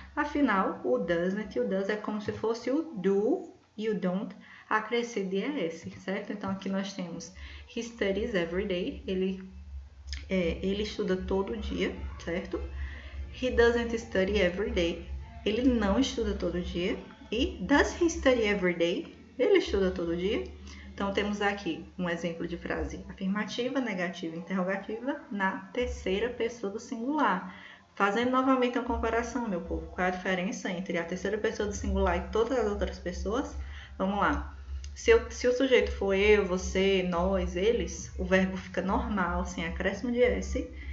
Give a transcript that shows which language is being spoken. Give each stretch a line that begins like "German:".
Portuguese: Afinal, o doesn't e o does é como se fosse o do e o don't acrescido de ES, certo? Então, aqui nós temos
English: he studies every day,
Portuguese: ele estuda todo dia, certo?
English: He doesn't study every day,
Portuguese: ele não estuda todo dia.
English: E does he study every day?
Portuguese: Ele estuda todo dia. Então, temos aqui um exemplo de frase afirmativa, negativa e interrogativa na terceira pessoa do singular. Fazendo novamente uma comparação, meu povo, qual é a diferença entre a terceira pessoa do singular e todas as outras pessoas? Vamos lá. Se o sujeito for eu, você, nós, eles, o verbo fica normal, sem acréscimo de S.